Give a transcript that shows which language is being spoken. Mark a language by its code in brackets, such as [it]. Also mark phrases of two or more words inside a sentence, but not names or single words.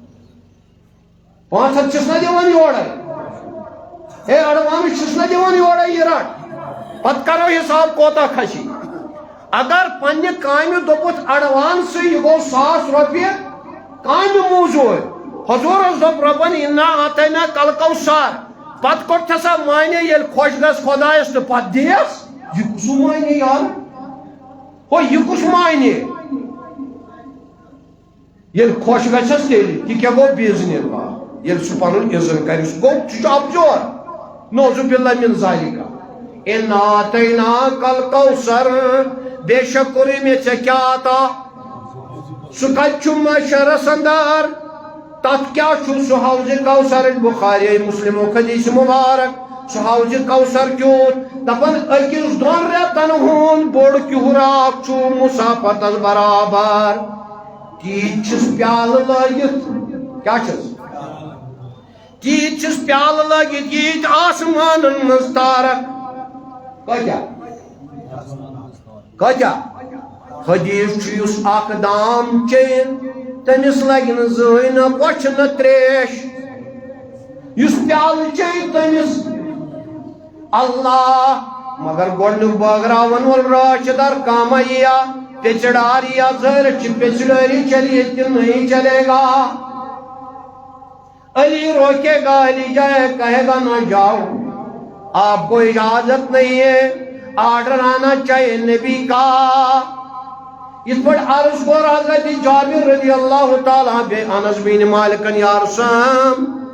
[ks] 500 چھِس نہ دِوان یورے ہے ایڈوانس چھِس نہ دِوان یورے یہِ رٹ پتہٕ کرو حساب کوتاہ کھسی اگر پننہِ کامہِ دوٚپُتھ ایڈوانسٕے یہِ گوٚو 1000 رۄپیہِ کامہِ موٗجوٗب حضوٗرس دوٚپ رۄبن [ar] اِنا آتینا کل کوثر [ks] پتہٕ کوٚر تھسا مانے ییٚلہِ خۄش گژھِ خۄدایس تہٕ پتہٕ دِیس یہِ کُس مانے یار ہو یہِ کُس مانے ییٚلہِ خۄش گژھٮ۪س تیٚلہِ تہِ کیٛاہ گوٚو بیزنہِ ییٚلہِ سُہ پنُن عزت کرِ سُہ گوٚو سُہ چھُ ابجور نوزُ [ar] باللہ من ذالِکا اِنا آتینا کل کوثر [ks] بے شک کوٚرُے مےٚ ژےٚ کیٛاہ عطا سُہ کتہِ چھُ معاشرس اندر تتھ کیٛاہ چھُ سُہ حوضِ کوثر بخاری مسلمو حدیث مبارک سُہ حوضِ کوثر کیُتھ دپان أکِس 2 رٮ۪تن ہُنٛد بوٚڑ کیُہراک چھُ مُسافرتس برابر تیٖتۍ چھِس پیالہٕ لٲگِتھ کیٛاہ چھِس تیٖتۍ چھِس پیالہٕ لٲگِتھ ییٖتۍ آسمانن منٛز تارک کۭتیاہ حدیث چھُ یُس اکھ دام چیٚیِن تٔمِس لگہِ نہٕ زٕہٕنۍ نہ بۄچھِ نہ تریش یُس پیالہٕ چیٚیہِ تٔمِس اللہ مگر گۄڈنیُک بٲگراون وول رٲچھ در کام یِیا پیچڑاریا زرچ پیچڑاری چلیے تہِ [ur] نہیں چلے گا علی روکے گا علی جائے کہے گا نہ جاؤ آپ کو اجازت نہیں ہے آرڈر آنا چاہیے نبی کا اس پر عرض کو حضرت جابر رضی اللہ تعالیٰ بے انس بن مالک یا رسول